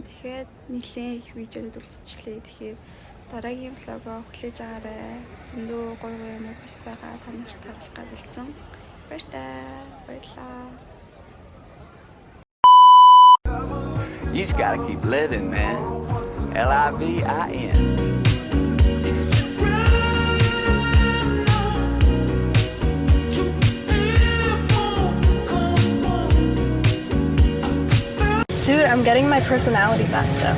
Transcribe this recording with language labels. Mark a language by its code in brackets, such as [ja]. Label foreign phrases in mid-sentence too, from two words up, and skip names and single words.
[mn] Дахиад нэлээд их видеонууд үлдчихлээ. Тэгэхээр дараагийн влогоо хүлээж аваарай. Зөндөө гоё юм бас байгаа. Та нарт харуулахаа бэлдсэн. Баярлалаа. [en] You just gotta keep living, man. Livin. Dude, I'm getting my personality back though.